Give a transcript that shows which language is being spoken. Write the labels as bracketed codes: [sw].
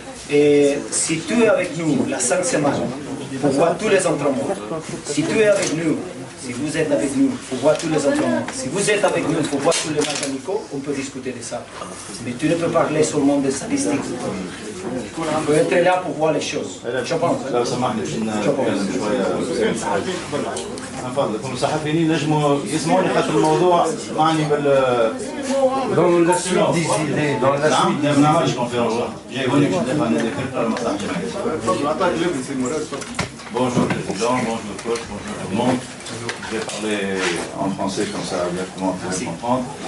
[fr] Et si tu es avec nous la 5 semaines pour voir tous les entraînements, si tu es avec nous, si vous êtes avec nous pour voir tous les entraînements, si vous êtes avec nous pour voir tous les matchs amicaux, on peut discuter de ça. Mais tu ne peux parler seulement des statistiques. On peut être là pour voir les choses. Je pense. [ar] لو سمحت نتكلم شويه نفضلكم الصحفيين ينجموا يسمعوني خاطر الموضوع معني [fr] Dans la suite des idées, dans la suite [ar] ما نعملش كونفيرونس جاي هونيك باش ندافع عن المصلحه [fr] Bonjour président, bonjour coach, bonjour tout le monde. Je vais parler en français comme ça, bien comment vous pouvez comprendre.